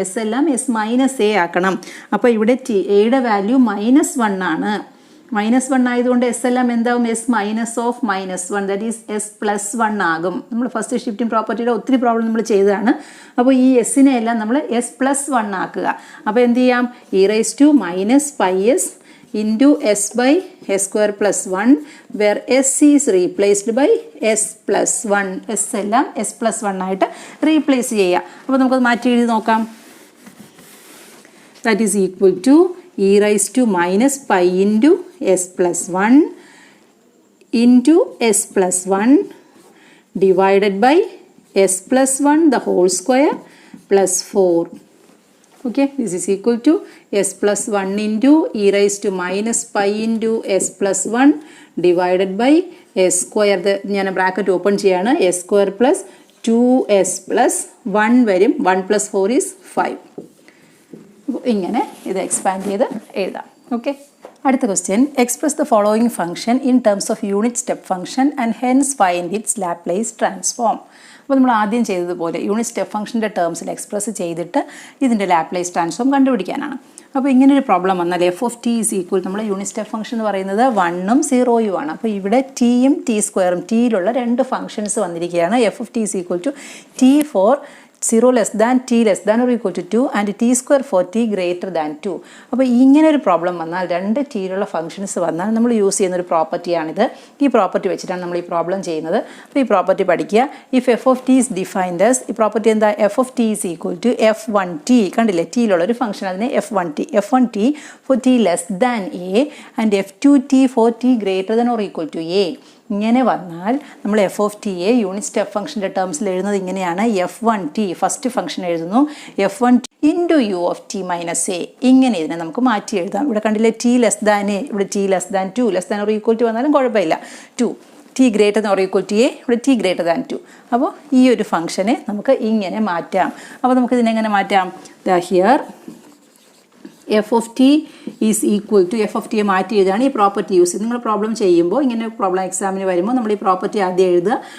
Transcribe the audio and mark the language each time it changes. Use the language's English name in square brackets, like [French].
[Malayalam] S എല്ലാം s-a ആക്കണം. അപ്പോൾ ഇവിടെ എയുടെ വാല്യൂ -1 ആണ്. -1 ആയതുകൊണ്ട് എസ് എല്ലാം എന്താവും? s-(-1) ദാറ്റ് ഈസ് s+1 ആകും. നമ്മൾ ഫസ്റ്റ് ഷിഫ്റ്റിംഗ് പ്രോപ്പർട്ടിയുടെ ഒത്തിരി പ്രോബ്ലം നമ്മൾ ചെയ്തതാണ്. അപ്പോൾ ഈ എസിനെ എല്ലാം നമ്മൾ s+1 ആക്കുക. അപ്പോൾ എന്ത് ചെയ്യാം? [English] e⁻−πs into s/s² plus 1 where s is replaced by s+1. [Malayalam] s എല്ലാം s+1 ആയിട്ട് റീപ്ലേസ് ചെയ്യുക. അപ്പോൾ നമുക്കത് മാറ്റി എഴുതി നോക്കാം. [English] That is equal to e⁻−π into s+1 into s+1 divided by s+1 the whole square plus 4. Okay, this is equal to s+1 into e⁻−π into s+1 divided by s². [Malayalam] ഞാൻ bracket open ചെയ്യാണ്. s² plus 2s plus 1 വരും. [English] 1 + 4 is 5. [Malayalam] ഇങ്ങനെ ഇത് expand ചെയ്ത് എഴുതാം. [English] okay, [Malayalam] അടുത്ത question. [English] Express the following function in terms of unit step function and hence find its Laplace transform. [Malayalam] അപ്പോൾ നമ്മൾ ആദ്യം ചെയ്തതുപോലെ യൂണിറ്റ് സ്റ്റെപ്പ് ഫംഗ്ഷൻ്റെ ടേംസിൽ എക്സ്പ്രസ് ചെയ്തിട്ട് ഇതിൻ്റെ ലാപ്ലേസ് ട്രാൻസ്ഫോം കണ്ടുപിടിക്കാനാണ്. അപ്പോൾ ഇങ്ങനൊരു പ്രോബ്ലം വന്നാൽ [English] f of t is equal, [Malayalam] നമ്മുടെ യൂണിറ്റ് സ്റ്റെപ്പ് ഫംഗ്ഷൻ എന്ന് പറയുന്നത് 1ഉം 0ഉം ആണ്. അപ്പോൾ ഇവിടെ ടിയും t²ഉം ടിയിലുള്ള രണ്ട് ഫംഗ്ഷൻസ് വന്നിരിക്കുകയാണ്. [English] F of t is equal to t for 0 less than t less than or equal to 2 and t² for t greater than 2. [Malayalam] അപ്പോൾ ഇങ്ങനെ ഒരു പ്രോബ്ലം വന്നാൽ രണ്ട് ടിയിലുള്ള ഫംഗ്ഷൻസ് വന്നാൽ നമ്മൾ യൂസ് ചെയ്യുന്ന ഒരു പ്രോപ്പർട്ടിയാണിത്. ഈ പ്രോപ്പർട്ടി വെച്ചിട്ടാണ് നമ്മൾ ഈ പ്രോബ്ലം ചെയ്യുന്നത്. അപ്പോൾ ഈ പ്രോപ്പർട്ടി പഠിക്കുക. [English] if f of t is defined as, [Malayalam] ഈ പ്രോപ്പർട്ടി എന്താ? [English] F of t is equal to f1t. [Malayalam] കണ്ടില്ലേ, ടിയിലുള്ള ഒരു ഫംഗ്ഷൻ, അതിനെ [English] f1t for t less than a and f2t for t greater than or equal to a. [Malayalam] ഇങ്ങനെ വന്നാൽ നമ്മൾ F of ടിയെ unit step ഫംഗ്ഷൻ്റെ ടേംസിൽ എഴുതുന്നത് ഇങ്ങനെയാണ്. f1t ഫസ്റ്റ് ഫംഗ്ഷൻ എഴുതുന്നു, f1t into u(t−a). ഇങ്ങനെ ഇതിനെ നമുക്ക് മാറ്റി എഴുതാം. ഇവിടെ കണ്ടില്ലേ, [English] t less than a, ഇവിടെ t less than 2, less than or equal to [Malayalam] വന്നാലും കുഴപ്പമില്ല. [English] 2 t greater than or equal to a, ഇവിടെ t greater than 2. [Malayalam] അപ്പോൾ ഈ ഒരു ഫംഗ്ഷനെ നമുക്ക് ഇങ്ങനെ മാറ്റാം. അപ്പോൾ നമുക്ക് ഇതിനെങ്ങനെ മാറ്റാം? Here [English] f of t is equal to [Malayalam] F of ടിയെ മാറ്റി എഴുതുകയാണ് ഈ പ്രോപ്പർട്ടി യൂസ് ചെയ്ത്. നിങ്ങൾ പ്രോബ്ലം ചെയ്യുമ്പോൾ ഇങ്ങനെ പ്രോബ്ലം എക്സാമിന് വരുമ്പോൾ നമ്മൾ ഈ പ്രോപ്പർട്ടി ആദ്യം എഴുതുക.